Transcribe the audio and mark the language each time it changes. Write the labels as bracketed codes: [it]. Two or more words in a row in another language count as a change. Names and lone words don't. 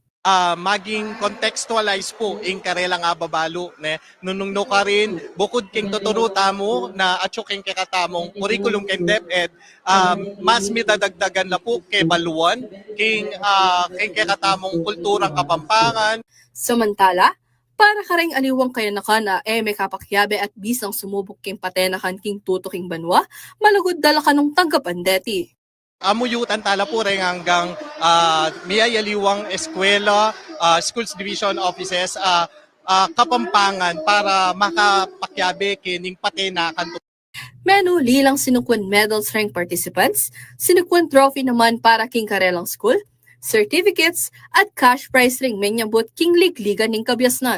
[pam] Maging contextualize po in karela nga babalo ne nunung no ka rin bukod king tuturuta mo na atyo king kakatamong curriculum king DepEd mas midadagdagan na po kay baluan king kakatamong kulturang Kapampangan. Samantala, para kareng aliwang kayanakan na may kapakyabe at bisang sumubok king patenakan king tutuking banwa, malugod dala kanong tanggapan deti. Amuyutan tala po rin hanggang miyayaliwang eskwela, [en] schools division offices, [pam] Kapampangan para makapakyabe kining patenakan. Menu lilang sinukwan [en] medals rank participants, [pam] sinukwan trophy naman para king karelang school, certificates, at [en] cash prize [pam] ring menyambot king ligligan ning Kabiasnan.